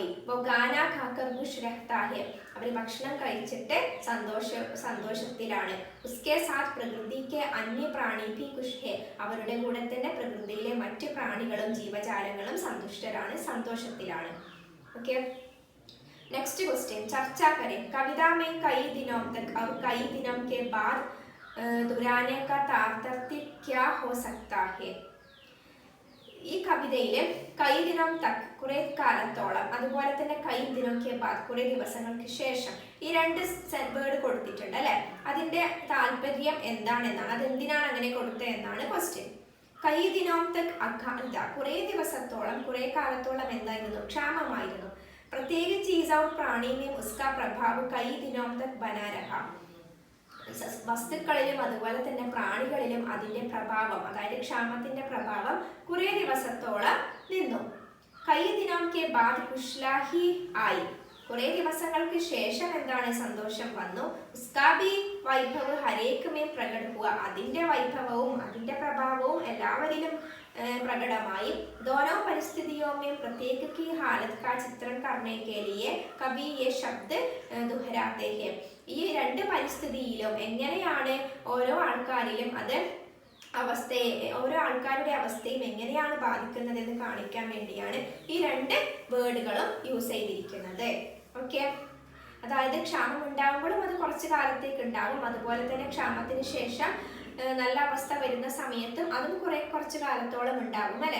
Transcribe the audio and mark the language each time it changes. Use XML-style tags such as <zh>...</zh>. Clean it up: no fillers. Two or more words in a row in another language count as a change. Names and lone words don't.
<hi>गाना खाकर खुश रहता है,</hi> <ml>അവർ ഭക്ഷണം കഴിച്ചിട്ട് സന്തോഷത്തിലാണ്.</ml> <hi>उसके साथ प्रकृति के अन्य प्राणी भी खुश है,</hi> <ml>അവരുടെ കൂടെ തന്നെ പ്രകൃതിയിലെ മറ്റ് പ്രാണികളും ജീവജാലങ്ങളും സന്തുഷ്ടരാണ്, സന്തോഷത്തിലാണ്. ഓക്കെ,</ml> <en>next question,</en> <hi>चर्चा करें. कविता में कई दिनों तक और कई दिनों के बाद दोहराने का तात्पर्य क्या हो सकता है.</hi> <ml>ഈ കവിതയില്</ml> <hi>कई दिन तक,</hi> <ml>കുറെ കാലത്തോളം, അതുപോലെ തന്നെ</ml> <hi>कई दिन के बाद,</hi> <ml>കുറെ ദിവസങ്ങൾക്ക് ശേഷം, ഈ രണ്ട് വേർഡ് കൊടുത്തിട്ടുണ്ട് അല്ലെ. അതിന്റെ താല്പര്യം എന്താണെന്നാണ്, അതെന്തിനാണ് അങ്ങനെ കൊടുത്തത് എന്നാണ് ക്വസ്റ്റ്യൻ.</ml> <hi>कई दिन तक अकाल,</hi> <ml>കുറെ ദിവസത്തോളം, കുറെ കാലത്തോളം എന്തായിരുന്നു, ക്ഷാമമായിരുന്നു.</ml> <hi>പ്രത്യേകിച്ച് ईस और प्राणी में उसका प्रभाव कई दिनों तक बना रहा,</hi> <ml>വസ്തുക്കളിലും അതുപോലെ തന്നെ പ്രാണികളിലും അതിന്റെ പ്രഭാവം, അതായത് ക്ഷാമത്തിന്റെ പ്രഭാവം കുറെ ദിവസത്തോളം നിന്നു.</ml> <hi>कई दिन के बाद खुशलाही</hi> <ml>ആയി, കുറെ ദിവസങ്ങൾക്ക് ശേഷം എന്താണ്, സന്തോഷം വന്നു.</ml> <hi>उसका भी वैभव हरेक में प्रकट हुआ,</hi> <ml>അതിന്റെ വൈഭവവും അതിന്റെ പ്രഭാവവും എല്ലാവരിലും प्रकटमाई.</ml> <hi>दोनों परिस्थितियों में प्रत्येक की हालत का चित्रण करने के लिए कवि ये शब्द दोहराते हैं.</hi> <ml>ഈ രണ്ട് പരിസ്ഥിതിയിലും എങ്ങനെയാണ് ഓരോ ആൾക്കാരിലും അത് അവസ്ഥയെ, ഓരോ ആൾക്കാരുടെ അവസ്ഥയും എങ്ങനെയാണ് ബാധിക്കുന്നത് എന്ന് കാണിക്കാൻ വേണ്ടിയാണ് ഈ രണ്ട് വേർഡുകളും യൂസ് ചെയ്തിരിക്കുന്നത്. ഓക്കെ, അതായത് ക്ഷാമം ഉണ്ടാകുമ്പോഴും അത് കുറച്ച് കാലത്തേക്ക് ഉണ്ടാകും, അതുപോലെ തന്നെ ക്ഷാമത്തിന് ശേഷം നല്ല അവസ്ഥ വരുന്ന സമയത്തും അതും കുറച്ച് കാലത്തോളം ഉണ്ടാകും അല്ലെ.</ml>